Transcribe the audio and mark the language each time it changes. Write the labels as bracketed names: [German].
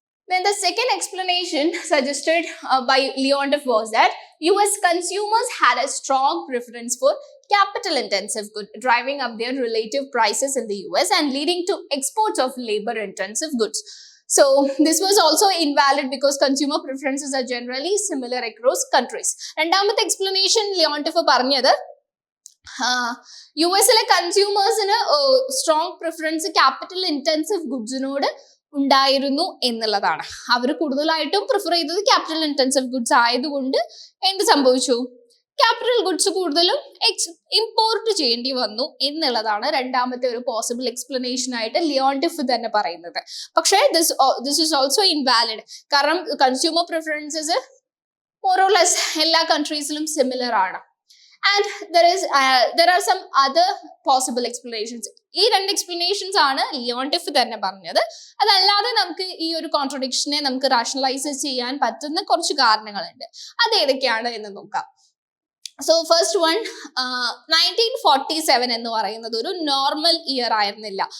[English] Then the second explanation suggested by Leontief was that US consumers had a strong preference for capital intensive goods, driving up their relative prices in the US and leading to exports of labor intensive goods. So this was also invalid because consumer preferences are generally similar across countries. [Malayalam] രണ്ടാമത്തെ explanation Leontief പറഞ്ഞത് US-ലെ കൺസ്യൂമേഴ്സിന് strong preference capital intensive ഗുഡ്സിനോട് ഉണ്ടായിരുന്നു എന്നുള്ളതാണ്. അവർ കൂടുതലായിട്ടും prefer ചെയ്തത് capital intensive goods ആയതുകൊണ്ട് എന്ത് സംഭവിച്ചു, capital goods കൂടുതലും ഇമ്പോർട്ട് ചെയ്യേണ്ടി വന്നു എന്നുള്ളതാണ് രണ്ടാമത്തെ ഒരു പോസിബിൾ എക്സ്പ്ലനേഷൻ ആയിട്ട് ലിയോണ്ടിഫ് തന്നെ പറയുന്നത്. പക്ഷേ [English] This is also invalid. [Malayalam] കാരണം consumer preferences more or less എല്ലാ കൺട്രീസിലും സിമിലർ ആണ്. [English] And there are some other possible explanations. [Malayalam] ഈ രണ്ട് എക്സ്പ്ലനേഷൻസ് ആണ് ലിയോണ്ടിഫ് തന്നെ പറഞ്ഞത്. അതല്ലാതെ നമുക്ക് ഈ ഒരു കോൺട്രഡിക്ഷനെ നമുക്ക് റാഷണലൈസ് ചെയ്യാൻ പറ്റുന്ന കുറച്ച് കാരണങ്ങളുണ്ട്. അത് ഏതൊക്കെയാണ് എന്ന് നോക്കാം. സോ ഫസ്റ്റ് വൺ, 1947 എന്ന് പറയുന്നത് ഒരു നോർമൽ ഇയർ ആയിരുന്നില്ല.